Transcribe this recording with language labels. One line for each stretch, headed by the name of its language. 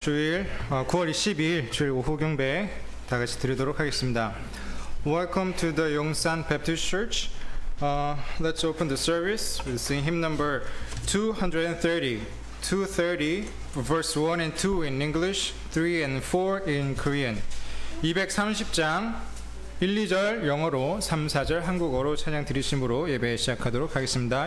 Korean: 주일 9월 22일 주일 오후 경배 다 같이 드리도록 하겠습니다.
English: Welcome to the Yongsan Baptist Church. Let's open the service with sing hymn number 230. 230 verse 1 and 2 in English, 3 and 4 in Korean.
Korean: 230장 1, 2절 영어로 3, 4절 한국어로 찬양 드리심으로 예배 시작하도록 하겠습니다.